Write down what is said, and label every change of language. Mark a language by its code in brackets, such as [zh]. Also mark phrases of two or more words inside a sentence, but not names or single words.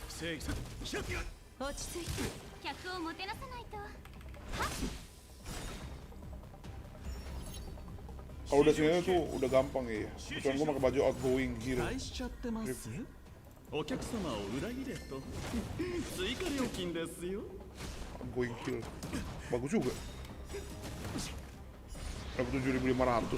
[id] Kalau udah sini tuh udah gampang ya. Kecuali gue pakai baju [en] outgoing hero. [ja] お客様を裏切れと追加料金ですよ [en] Outgoing kill. [id] Bagus juga. Dapat 7.500.